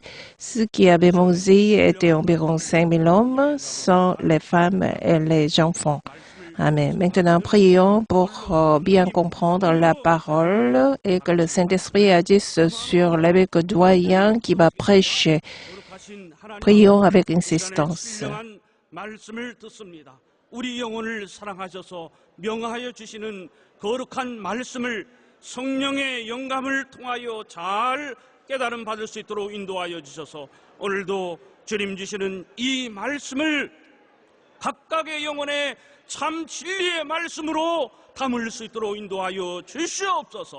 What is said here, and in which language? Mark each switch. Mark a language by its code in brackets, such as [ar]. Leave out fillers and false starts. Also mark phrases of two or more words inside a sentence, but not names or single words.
[fr] Ceux qui avaient mangé étaient environ 5000 hommes, sans les femmes et les enfants. Amen. Maintenant, prions pour bien comprendre la parole et que le Saint-Esprit agisse sur l'évêque doyen qui va prêcher. Prions avec insistance. [ko] 우리 영혼을 사랑하셔서 명하여 주시는 거룩한 말씀을 성령의 영감을 통하여 잘 깨달음 받을 수 있도록 인도하여 주셔서 오늘도 주님 주시는 이 말씀을 각각의 영혼에 참 진리의 말씀으로 담을 수 있도록 인도하여 주시옵소서.